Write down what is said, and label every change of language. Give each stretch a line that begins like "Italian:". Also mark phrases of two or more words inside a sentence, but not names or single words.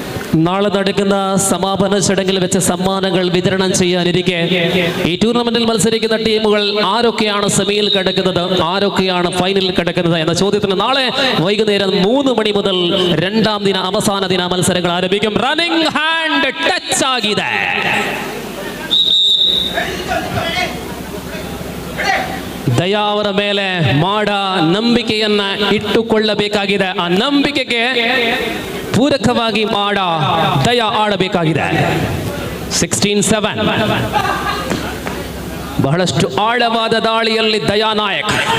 Malayalam: നാളെ നടക്കുന്ന സമാപന ചടങ്ങിൽ വെച്ച സമ്മാനങ്ങൾ വിതരണം ചെയ്യാനിരിക്കെ ഈ ടൂർണമെന്റിൽ മത്സരിക്കുന്ന ടീമുകൾ ആരൊക്കെയാണ് സെമിയിൽ കിടക്കുന്നത്, ആരൊക്കെയാണ് ഫൈനലിൽ കിടക്കുന്നത് എന്ന ചോദ്യത്തിന് നാളെ വൈകുന്നേരം 3 മണി മുതൽ രണ്ടാം ദിന അവസാന ദിന മത്സരങ്ങൾ ആരംഭിക്കും.
English: running hand touch ആಗಿದೆ.
Kannada: ದಯಾ ಅವರ ಮೇಲೆ ಮಾಡ ನಂಬಿಕೆಯನ್ನ ಇಟ್ಟುಕೊಳ್ಳಬೇಕಾಗಿದೆ. ಆ ನಂಬಿಕೆಗೆ ಪೂರಕವಾಗಿ ಮಾಡ ದಯಾ ಆಡಬೇಕಾಗಿದೆ. 16-7 ಬಹಳಷ್ಟು ಆಳವಾದ ದಾಳಿಯಲ್ಲಿ ದಯಾ ನಾಯಕ್.